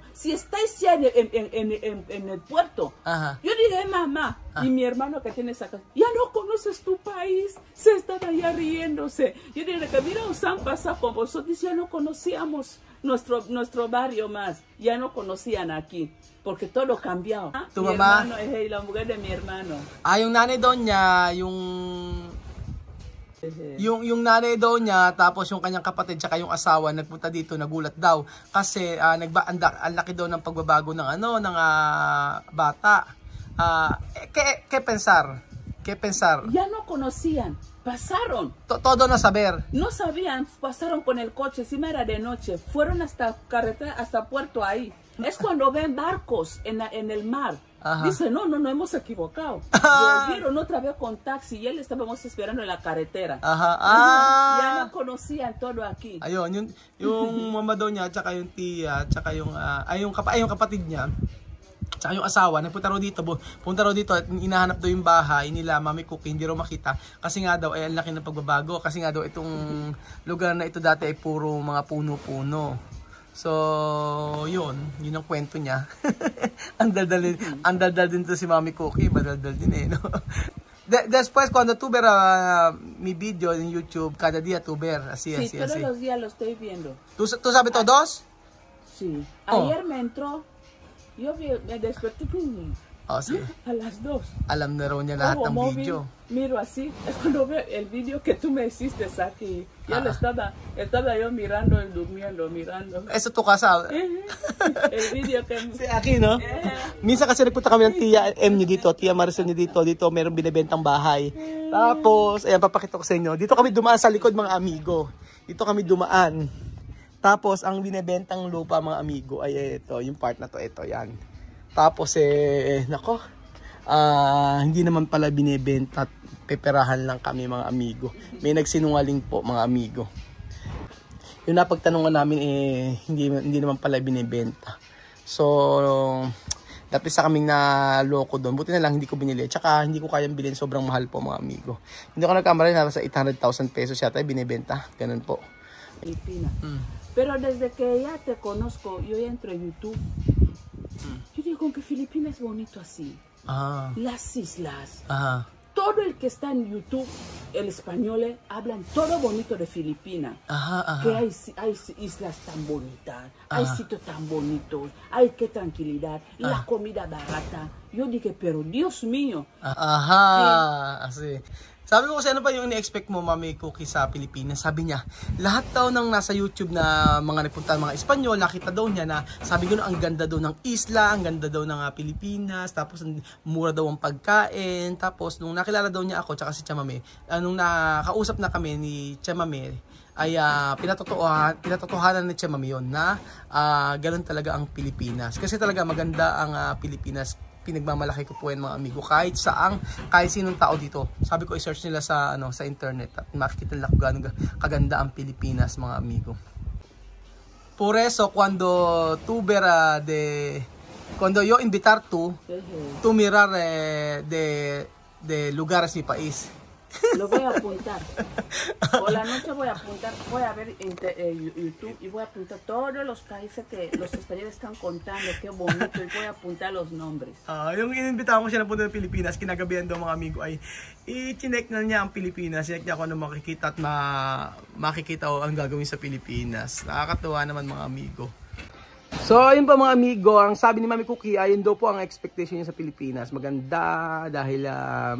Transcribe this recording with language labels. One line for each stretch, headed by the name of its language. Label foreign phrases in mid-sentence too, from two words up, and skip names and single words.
Spanish: Si estáis ya en el puerto. Yo dije, mamá, y mi hermano que tiene esa casa, ya no conoces tu país. Se están allá riéndose. Yo dije, que mira, os han pasado con vosotros. Ya no conocíamos nuestro barrio más, ya no conocían aquí, porque todo cambiado. Tu mi mamá, hermano es la mujer de mi hermano.
Filipino: Yung nanay daw niya, yung nanay daw niya, tapos yung kanyang kapatid, tsaka yung asawa, nagpunta dito, nagulat daw. Kasi, ang laki daw ng pagbabago ng bata.
Spanish: ¿Qué pensar? Ya no conocían. Pasaron. Todo no saber. No sabían, pasaron con el coche, encima era de noche, fueron hasta carretera, hasta puerto ahí. Es cuando ven barcos en el mar. Dice, no, hemos equivocado. Volvieron otra vez con taxi y él estábamos esperando en la carretera. Ya no conocían todo aquí.
Filipino: Ayun, yung mama daw niya, tsaka yung tiya, tsaka yung kapatid niya, tsaka yung asawa, punta raw dito at inahanap daw yung bahay nila Mami Cookie, hindi raw makita. Kasi nga daw, ang laki ng pagbabago. Kasi nga daw, itong lugar na ito dati ay puro mga puno-puno. So, yun ang kwento niya. Ang daldal din to si Mami Cookie, madaldal din no?
Spanish: Después, cuando tú ver mi video en YouTube, cada día tú ver, así. Todos los días lo estoy viendo. ¿Tú sabes todos? Sí. Ayer me entró. Yo me desperté sí. A las 2.
Filipino: Alam na raw niya lahat ng video.
Spanish: Miro así, es cuando veo el video que tú me hiciste aquí. Ya lo estaba yo mirando y durmiendo, mirando. Eso tu casa. El video que...
Filipino: Si Aki, no? Minsan kasi nagpunta kami ng Tia M niyo dito, Tia Maricel niyo dito meron binibentang bahay. Tapos, ayan, papakita ko sa inyo. Dito kami dumaan sa likod, mga amigo. Dito kami dumaan. Tapos, ang binibentang lupa, mga amigo, ay ito, yung part na to, ito, yan. Tapos, nako, hindi naman pala binibenta at peperahan lang kami, mga amigo. May nagsinungaling po, mga amigo. Yung napagtanungan namin, hindi naman pala binibenta. So, dati sa kaming naloko doon. Buti na lang hindi ko binili. Tsaka, hindi ko kayang bilhin. Sobrang mahal po, mga amigo. Hindi ko nagkamali, nasa 800,000 pesos yata binibenta. Ganun po. Filipina.
Spanish: Pero desde que ya te conozco, yo ya entro en YouTube. Yo digo que Filipinas es bonito así. Las islas. Todo el que está en YouTube, el español, hablan todo bonito de Filipinas. Que hay islas tan bonitas, hay sitios tan bonitos, hay que tranquilidad, la comida barata. Yo dije, pero Dios mío. Así.
Filipino: Sabi ko kasi ano pa yung ini-expect mo, Mami Cookie, sa Pilipinas? Sabi niya, lahat daw ng nasa YouTube na mga nagpunta, mga Espanyol, nakita daw niya na sabi ko ang ganda daw ng isla, ang ganda daw ng Pilipinas, tapos mura daw ang pagkain, tapos nung nakilala daw niya ako, tsaka si Chamame, nung nakausap na kami ni Chamame, ay pinatotohanan ni Chamame yun na ganun talaga ang Pilipinas. Kasi talaga maganda ang Pilipinas. Pinagmamalaki ko po yan, mga amigo, kahit sinong tao dito. Sabi ko i-search nila sa internet at makikita nila kung gaano kaganda ang Pilipinas, mga amigo.
Spanish: Por eso cuando yo invitar tú mirar de lugares mi país. Lo voy a apuntar. Por la noche voy a apuntar, voy a ver en YouTube y voy a apuntar todos los países que los españoles están contando, qué bonito, y voy a apuntar los nombres.
Filipino: Yung inimbitahan ko siya na punta ng Pilipinas, kinagabihan daw, mga amigo, ay i-check na niya ang Pilipinas. Check niya kung ano makikita at makikita ang gagawin sa Pilipinas. Nakakatuwa naman, mga amigo. So, ayun pa, mga amigo, ang sabi ni Mami Cookie, ayun daw po ang expectation niya sa Pilipinas.